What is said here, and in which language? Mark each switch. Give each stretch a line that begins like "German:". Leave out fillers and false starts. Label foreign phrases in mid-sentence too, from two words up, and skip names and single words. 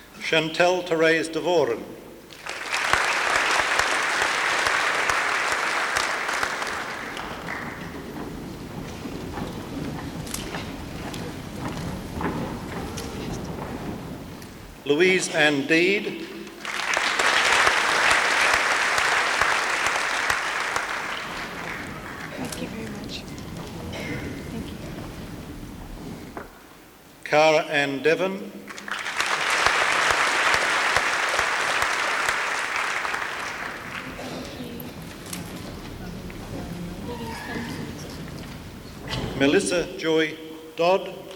English: Chantal Therese de Voren. Louise Ann Deed. Thank you very much. Thank you. Cara Ann Devon. Melissa Joy Dodd.